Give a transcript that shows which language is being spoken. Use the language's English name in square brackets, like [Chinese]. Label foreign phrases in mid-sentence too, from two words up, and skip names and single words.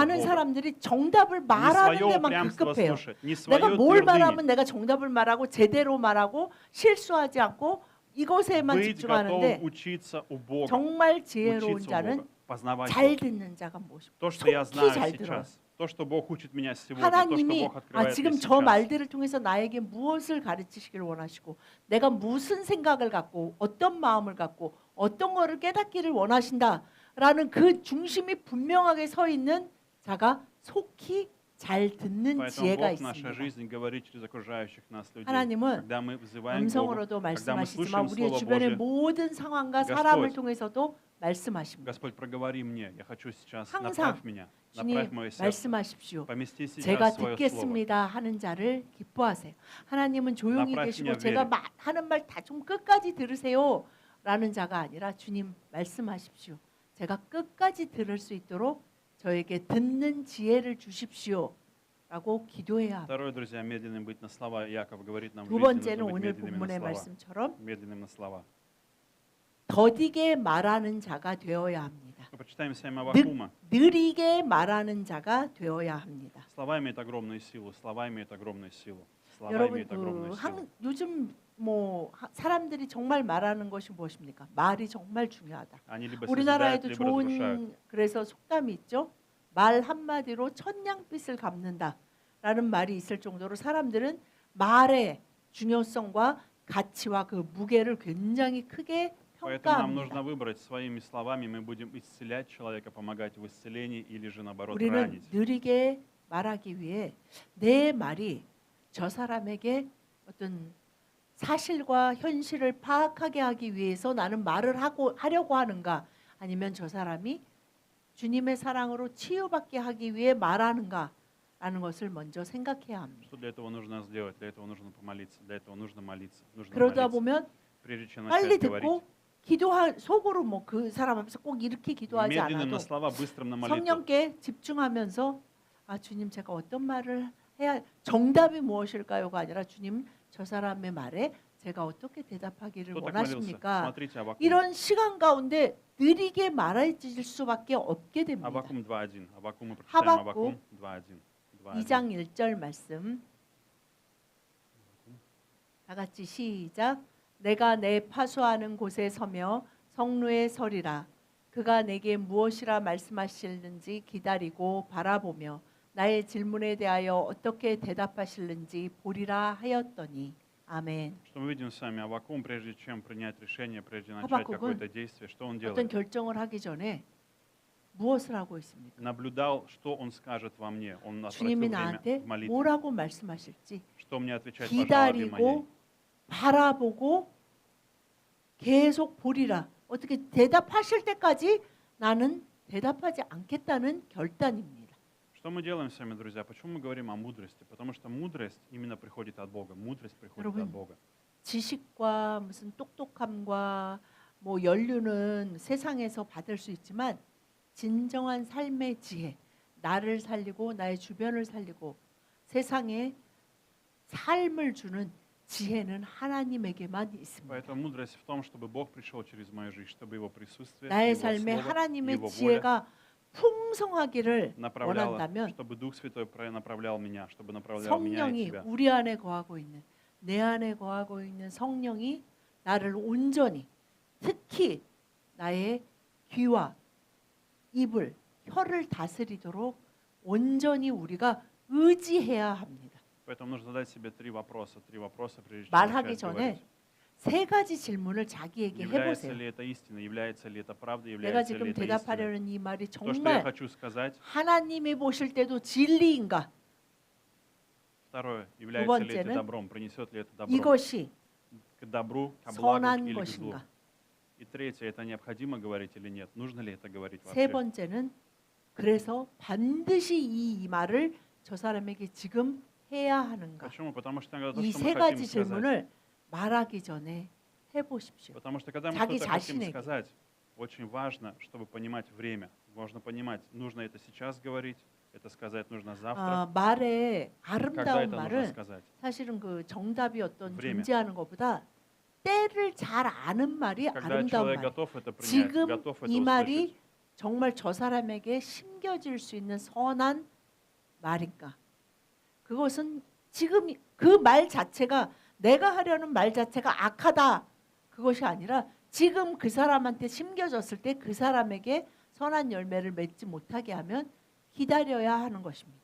[Korean] 많은 [Russian] Бога. [Korean] 사람들이 정답을 [Russian] Не [Korean] 말하는 [Russian] свое [Korean] 데만 [Russian] упрямство [Korean] 급급해요. [Russian] слушать, не [Korean] 내가 [Russian] свое [Korean] 뭘 [Russian] твердыни. [Korean] 말하면 내가 정답을 말하고 제대로 말하고 실수하지 않고 이것에만 [Russian] Быть [Korean] 집중하는데 [Russian] готов учиться у Бога, [Korean] 정말 지혜로운 [Russian] учиться у [Korean] 자는 [Russian] Бога, познавать [Korean] 잘 [Russian] Бога. [Korean] 듣는 자가 무엇이고 [Russian] То, что я [Korean] 속히 [Russian] знаю [Korean] 잘 들어요. [Russian] сейчас, то, что Бог учит меня сегодня, то, что [Korean] 하나님이 [Russian] Бог открывает [Korean] 지금 [Russian] мне [Korean] 저 [Russian] сейчас. [Korean] 말들을 통해서 나에게 무엇을 가르치시길 원하시고 내가 무슨 생각을 갖고 어떤 마음을 갖고 어떤 거를 깨닫기를 원하신다라는 그 중심이 분명하게 서 있는 자가 속히 잘 듣는 [Russian] Поэтому [Korean] 지혜가 [Russian] Бог в нашей [Korean] 있습니다. [Russian] жизни говорит через окружающих нас людей. [Korean] 하나님은 [Russian] Когда мы взываем к Богу, [Korean] 음성으로도 [Russian] когда мы [Korean] 말씀하시지만 [Russian] слушаем [Korean] 우리의 [Russian] Слово [Korean] 주변의 [Russian] Божие, [Korean] 모든 상황과 [Russian] Господь, [Korean] 사람을 통해서도 말씀하십니다. [Russian] Господь, проговори мне. Я хочу сейчас, [Korean] 항상 [Russian] направь меня, [Korean] 주님 [Russian] направь мое сердце. [Korean] 말씀하십시오. [Russian] Помести сейчас [Korean] 제가 [Russian] свое слово. [Korean] 듣겠습니다 하는 자를 기뻐하세요. 하나님은 조용히 나팔 계시고 그냥 제가 외래. 하는 말 다 좀 끝까지 들으세요 라는 자가 아니라 주님 말씀하십시오. 제가 끝까지 들을 수 있도록 저에게 듣는 지혜를 주십시오 라고 기도해야 합니다. [Russian] Второе, друзья, медленным быть на слова. Яков говорит нам в [Korean] 두 [Russian] жизни [Korean] 번째는 [Russian] нужно быть [Korean] 오늘 [Russian] медленными на [Korean] 본문의 [Russian] слова. [Korean] 말씀처럼 [Russian] Медленным на слова. [Korean] 더디게 말하는 자가 되어야 합니다. [Russian] Мы прочитаем с вами Аввакума. [Korean] 느리게 말하는 자가 되어야 합니다. [Russian] Слова имеют огромную силу. Слова имеют огромную силу. Слова [Korean] 여러분 [Russian] имеют огромную силу. [Korean] 요즘 사람들이 정말 말하는 것이 무엇입니까? 말이 정말 중요하다. [Russian] Они либо созидают, [Korean] 우리나라에도 [Russian] либо разрушают. [Korean] 좋은 그래서 속담이 있죠. 말 한마디로 천냥빚을 갚는다라는 말이 있을 정도로 사람들은 말의 중요성과 가치와 그 무게를 굉장히 크게 [Russian] Поэтому нам нужно [Korean] 평가합니다. [Russian] выбрать своими словами, мы будем исцелять человека, помогать в исцелении или же наоборот [Korean] 우리는 [Russian] ранить. [Korean] 느리게 말하기 위해 내 말이 저 사람에게 어떤 사실과 현실을 파악하게 하기 위해서 나는 말을 하려고 하는가, 아니면 저 사람이 주님의 사랑으로 치유받게 하기 위해 말하는가라는 것을 먼저 생각해야 합니다. [Russian] Что для этого нужно сделать? Для этого нужно помолиться. Для этого нужно молиться. Нужно [Korean] 그러다 [Russian] молиться. [Korean] 보면 [Russian] Прежде чем [Korean] 빨리 [Russian] начать говорить. [Korean] 듣고 속으로 뭐 그 사람 앞에서 꼭 이렇게 기도하지 [Russian] Медленным [Korean] 않아도 [Russian] на слова, быстрым на молитву. [Korean] 성령께 집중하면서 주님 제가 어떤 말을 해야 정답이 무엇일까요가 아니라 주님 저 사람의 말에 제가 어떻게 대답하기를 [Russian] Кто так молился? [Korean] 원하십니까? [Russian] Смотрите, Аввакум. [Korean] 이런 시간 가운데 느리게 말해질 수밖에 없게 됩니다. [Russian] Аввакум 2.1. Аввакум мы прочитаем [Korean] 하박국 [Russian] Аввакум 2.1. [Korean] 2장 1절 말씀 다 같이 시작. 내가 내 파수하는 곳에 서며 성루에 서리라. 그가 내게 무엇이라 말씀하실는지 기다리고 바라보며 나의 질문에 대하여 어떻게 대답하실는지 보리라 하였더니. 아멘. [Russian] Что мы видим с вами? Аввакум, прежде чем принять решение, прежде начать [Korean] 하박국은 [Russian] какое-то действие, что он [Korean] 어떤 [Russian] делает? [Korean] 결정을 하기 전에 무엇을 하고 있습니까? [Russian] Наблюдал, что он скажет во мне. Он отвратил [Korean] 주님이 [Russian] время [Korean] 나한테 [Russian] в молитве. [Korean] 뭐라고 말씀하실지 [Russian] Что мне отвечать по жалобе моей? [Korean] 기다리고 바라보고 계속 보리라. 어떻게 대답하실 때까지 나는 대답하지 않겠다는 결단입니다. [Russian] Что мы делаем с вами, друзья? Почему мы говорим о мудрости? Потому что мудрость именно приходит от Бога. Мудрость приходит [Korean] 여러분, [Russian] от Бога. [Korean] 지식과 무슨 똑똑함과 뭐 연륜은 세상에서 받을 수 있지만 진정한 삶의 지혜, 나를 살리고 나의 주변을 살리고 세상에 삶을 주는 지혜는 하나님에게만 있습니다. [Russian] Поэтому мудрость в том, чтобы Бог пришел через мою жизнь, чтобы Его присутствие, [Korean] 나의 [Russian] Его [Korean] 삶에 [Russian] Слово, [Korean] 하나님의 [Russian] Его воля [Korean] 지혜가 풍성하기를 [Russian] направляла, [Korean] 원한다면 [Russian] чтобы Дух Святой направлял меня, чтобы направлял меня и [Korean] 성령이 [Russian] тебя. [Korean] 우리 안에 거하고 있는 내 안에 거하고 있는 성령이 나를 온전히 특히 나의 귀와 입을 혀를 다스리도록 온전히 우리가 의지해야 합니다. [Russian] Поэтому нужно задать себе три вопроса, прежде чем [Korean] 말하기 [Russian] начать [Korean] 전에 [Russian] говорить. [Korean] 세 가지 질문을 자기에게 [Russian] Является [Korean] 해보세요. [Russian] ли это истина, является ли это правда, [Korean] 내가 [Russian] является ли [Korean] 지금 [Russian] это истина? [Korean] 대답하려는 이 말이 [Russian] То, что я [Korean] 정말 [Russian] хочу сказать. [Korean] 하나님이 보실 때도 진리인가? [Russian] Второе, является ли это [Korean] 번째는 [Russian] добром, принесет ли это добро [Korean] 이것이 [Russian] к добру, к благу [Korean] 선한 [Russian] или к злу. [Korean] 것인가? [Russian] И третье, это необходимо говорить или нет? Нужно ли это говорить [Korean] 세 [Russian] вообще? [Korean] 번째는 그래서 반드시 이 말을 저 사람에게 지금 해야 하는가? [Russian] Почему? Потому что иногда то, [Korean] 이 [Russian] что [Korean] 세 [Russian] мы хотим [Korean] 가지 [Russian] сказать. [Korean] 질문을 말하기 전에 해보십시오. [Russian] Потому что когда мы [Korean] 자기 [Russian] что-то хотим [Korean] 자신에게. [Russian] сказать, очень важно, чтобы понимать время. Можно понимать, нужно это сейчас говорить, это сказать нужно завтра. [Korean] 말의 [Russian] Когда [Korean] 아름다운 [Russian] это нужно [Korean] 말은 [Russian] сказать? [Korean] 사실은 그 정답이 어떤 [Russian] Время. [Korean] 존재하는 것보다 때를 잘 아는 말이 [Russian] Когда [Korean] 아름다운 [Russian] человек [Korean] 말. [Russian] готов это принять, [Korean] 지금 [Russian] готов это [Korean] 이 말이 [Russian] услышать. [Korean] 정말 저 사람에게 심겨질 수 있는 선한 말인가? 그것은 지금 그 말 자체가 내가 하려는 말 자체가 악하다 그것이 아니라 지금 그 사람한테 심겨졌을 때 그 사람에게 선한 열매를 맺지 못하게 하면 기다려야 하는 것입니다.